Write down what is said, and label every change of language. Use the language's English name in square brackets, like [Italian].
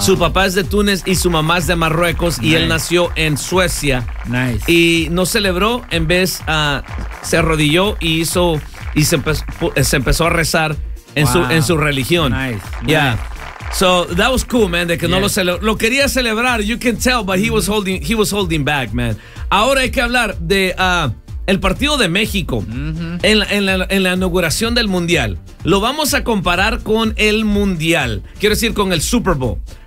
[Spanish] Su papá es de Túnez y su mamá es de Marruecos. Nice. Y él nació en Suecia. [English] Nice. [Spanish] Y no celebró, en vez se arrodilló y hizo y se empezó a rezar en wow. su religión. [English] Nice. Yeah. So that was cool, man. [Spanish] De que yeah. no lo celebró. Lo quería celebrar. [English] You can tell, but he was holding back, man. [Spanish] Ahora hay que hablar de el partido de México en la inauguración del Mundial. Lo vamos a comparar con el Mundial. Quiero decir, con el Super Bowl.